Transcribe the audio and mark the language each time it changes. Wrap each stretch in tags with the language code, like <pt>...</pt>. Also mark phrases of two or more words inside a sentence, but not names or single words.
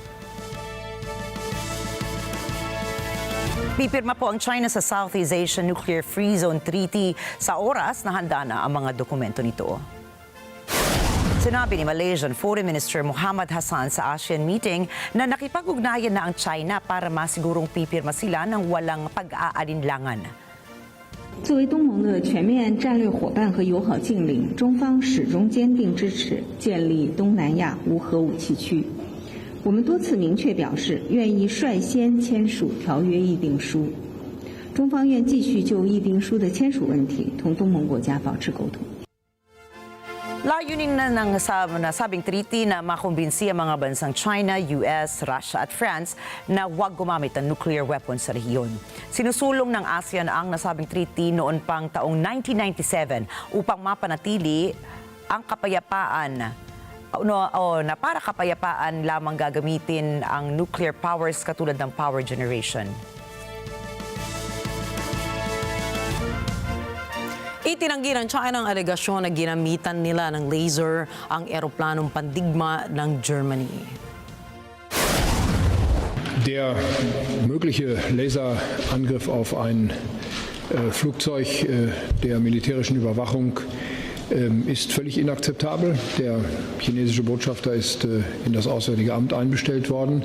<tl>Pipirma po ang China sa Southeast Asian Nuclear Free Zone Treaty sa oras na handa na ang mga dokumento nito. Sinabi ni</tl> <en>Malaysian Foreign Minister</en> <tl>Muhammad Hassan sa ASEAN meeting na nakipag-ugnayan na ang China para masigurong pipirma sila ng walang pag-aalinlangan.</tl> <zh>作为东盟的全面战略伙伴和友好近邻，中方始终坚定支持建立东南亚无核武器区。我们多次明确表示，愿意率先签署条约议定书。中方愿继续就议定书的签署问题同东盟国家保持沟通。</zh> <tl>Layunin na ng nasabing treaty na makumbinsi ang mga bansang China, US, Russia at France na huwag gumamit ng</tl> <en>nuclear weapons</en> <tl>sa rehiyon. Sinusulong ng ASEAN ang nasabing treaty noon pang taong 1997 upang mapanatili ang kapayapaan na para kapayapaan lamang gagamitin ang</tl> <en>nuclear powers</en> <tl>katulad ng</tl> <en>power generation.</en> <tl>Itinanggi ng China ang alegasyon na ginamitan nila ng laser ang eroplanong pandigma ng Germany.</tl> <de>Der mögliche Laserangriff auf ein Flugzeug der militärischen Überwachung ist völlig inakzeptabel. Der chinesische Botschafter ist in das Auswärtige Amt einbestellt worden.</de>